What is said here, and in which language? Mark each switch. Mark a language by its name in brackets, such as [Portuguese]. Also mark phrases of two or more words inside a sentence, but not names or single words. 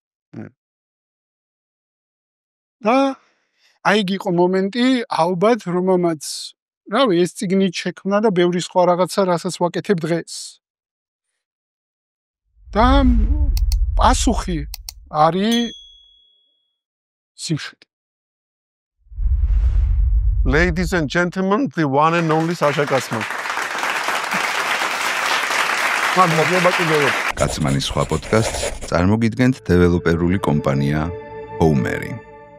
[Georgian] და აი იგი იყო მომენტი, ალბათ რომელმაც, რავი, ეს წიგნი შექმნა და ბევრი სხვა რაღაცა, რასაც ვაკეთებ დღეს. და პასუხი არის სიმშვიდე. [English] Ladies and gentlemen, the one and only Sasha Katzman. [Georgian] კაცმანის სხვა პოდკასტს წარმოგიდგენთ დეველოპერული კომპანია Homeri.